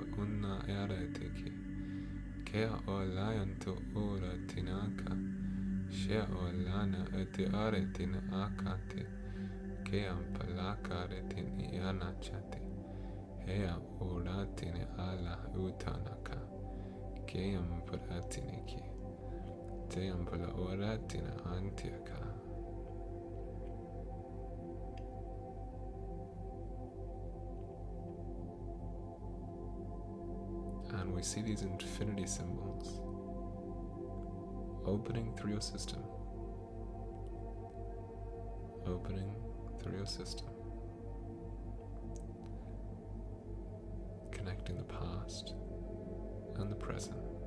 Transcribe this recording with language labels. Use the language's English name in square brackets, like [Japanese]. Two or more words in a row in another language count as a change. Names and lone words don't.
[English] unna erete ki, kea o layanto ora tinaka, shea o lana ete aretin akate, kea palakare tin ianachate, hea oratine ala utanaka, keam paratine ki, team pala oratina antiaka. And we see these infinity symbols opening through your system, connecting the past and the present,